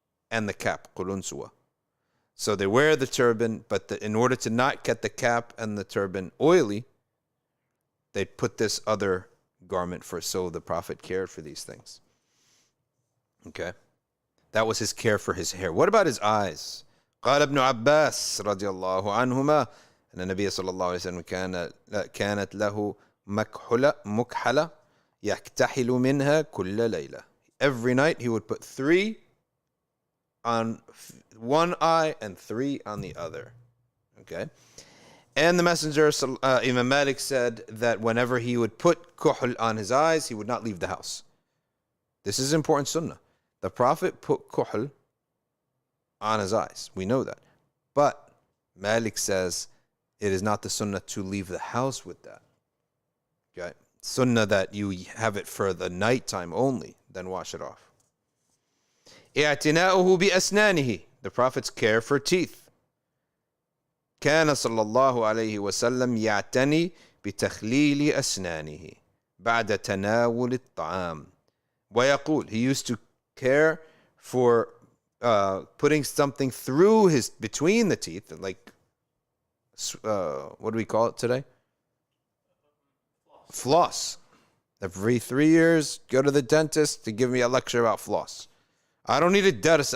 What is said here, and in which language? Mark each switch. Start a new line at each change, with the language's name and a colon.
English: And the cap, قُلُنْسُوَ. So they wear the turban, but in order to not get the cap and the turban oily, they put this other garment so the Prophet cared for these things. Okay. That was his care for his hair. What about his eyes?
Arabic: قال ابن عباس رضي الله عنهما أن النبي صلى الله عليه وسلم كانت له مكحلة يكتحل منها كل ليلة.
English: Every night he would put 3 on one eye and 3 on the other. Okay. And the Messenger, Imam Malik, said that whenever he would put kuhl on his eyes, he would not leave the house. This is important sunnah. The Prophet put kuhl on his eyes. We know that. But Malik says it is not the sunnah to leave the house with that. Okay. Sunnah that you have it for the nighttime only, then wash it off.
Arabic: اعتناؤه بأسنانه.
English: The Prophet's care for teeth.
Arabic: كان صلى الله عليه وسلم يعتني بتخليل أسنانه بعد تناول الطعام. ويقول,
English: he used to care for putting something through between the teeth, like, what do we call it today? Floss. Every 3 years, go to the dentist to give me a lecture about floss. I don't need a dentist.